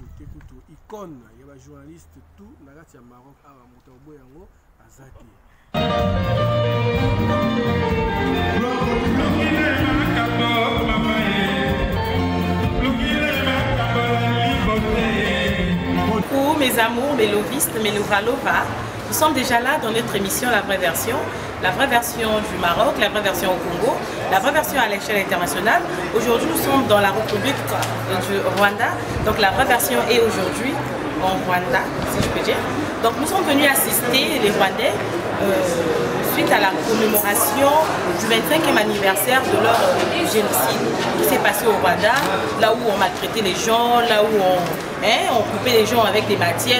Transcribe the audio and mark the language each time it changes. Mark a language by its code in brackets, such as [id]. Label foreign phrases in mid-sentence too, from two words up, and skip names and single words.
[ln] kutu icône ya ba journaliste tout na kati ya Maroc awa moto boyango azati. [fr] Coucou mes amours, mes lovistes, mes Lova. Nous sommes déjà là dans notre émission La Vraie Version du Maroc, la vraie version au Congo, la vraie version à l'échelle internationale. Aujourd'hui, nous sommes dans la République du Rwanda, donc la vraie version est aujourd'hui en Rwanda, si je peux dire. Donc nous sommes venus assister les Rwandais suite à la commémoration du 25e anniversaire de leur génocide qui s'est passé au Rwanda, là où on maltraitait les gens, là où on coupait les gens avec des matières.